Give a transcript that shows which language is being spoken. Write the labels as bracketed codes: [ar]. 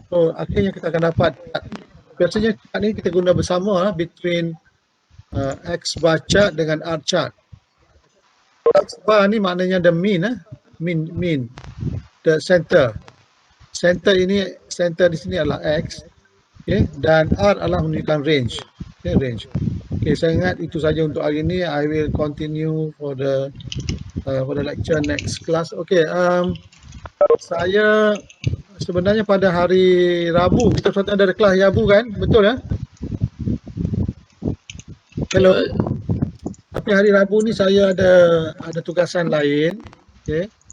[ms] So akhirnya kita akan dapat, biasanya chart ni kita guna bersama between X bar chart dengan R chart. [en] X bar [ms] ni maknanya [en] the mean, mean, the center. [ms] Center di sini adalah X, okay, dan R adalah menunjukkan range. Okay, range. Okay, saya ingat itu saja untuk hari ini. [en] I will continue for the lecture next class. [ms] Okay, saya sebenarnya pada hari Rabu kita ada kelas Rabu kan? Betul ya? Hello. Tapi hari Rabu ni saya ada tugasan lain. Okay.